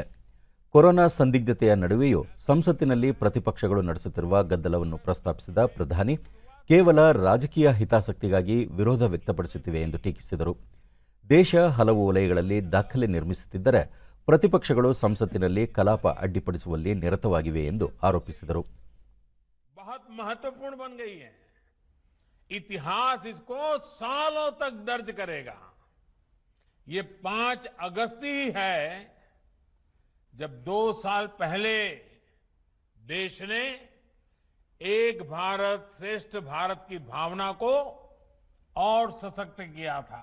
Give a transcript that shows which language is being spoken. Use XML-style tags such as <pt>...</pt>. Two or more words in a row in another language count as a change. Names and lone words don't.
<kn>ಕೊರೋನಾ ಸಂದಿಗ್ಧತೆಯ ನಡುವೆಯೂ ಸಂಸತ್ತಿನಲ್ಲಿ ಪ್ರತಿಪಕ್ಷಗಳು ನಡೆಸುತ್ತಿರುವ ಗದ್ದಲವನ್ನು ಪ್ರಸ್ತಾಪಿಸಿದ ಪ್ರಧಾನಿ, ಕೇವಲ ರಾಜಕೀಯ ಹಿತಾಸಕ್ತಿಗಾಗಿ ವಿರೋಧ ವ್ಯಕ್ತಪಡಿಸುತ್ತಿವೆ ಎಂದು ಟೀಕಿಸಿದರು. ದೇಶ ಹಲವು ವಲಯಗಳಲ್ಲಿ ದಾಖಲೆ ನಿರ್ಮಿಸುತ್ತಿದ್ದರೆ ಪ್ರತಿಪಕ್ಷಗಳು ಸಂಸತ್ತಿನಲ್ಲಿ ಕಲಾಪ ಅಡ್ಡಿಪಡಿಸುವಲ್ಲಿ ನಿರತವಾಗಿವೆ ಎಂದು ಆರೋಪಿಸಿದರು.</kn> <hi>बहुत महत्वपूर्ण बन गई है। इतिहास इसको सालों तक दर्ज करेगा। ये 5 अगस्त ही है जब 2 साल पहले देश ने एक भारत श्रेष्ठ भारत की भावना को और सशक्त किया था।</hi>